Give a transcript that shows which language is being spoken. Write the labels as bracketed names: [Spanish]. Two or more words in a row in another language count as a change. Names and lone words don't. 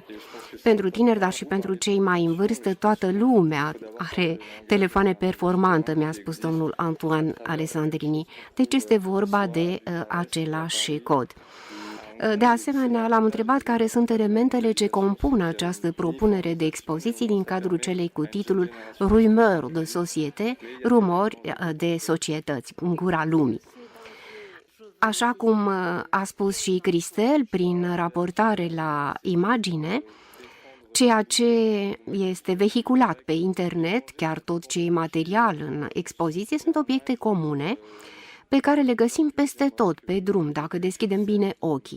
[Romanian] Pentru tineri, dar și pentru cei mai în vârstă, toată lumea are telefoane performante, mi-a spus domnul Antoine Alessandrini. Deci este vorba de același cod. De asemenea, l-am întrebat care sunt elementele ce compun această propunere de expoziții din cadrul celei cu titlul Rumeur de société, rumori de societăți, în gura lumii. Așa cum a spus și Christelle prin raportare la imagine, ceea ce este vehiculat pe internet, chiar tot ce e material în expoziție, sunt obiecte comune pe care le găsim peste tot, pe drum, dacă deschidem bine ochii.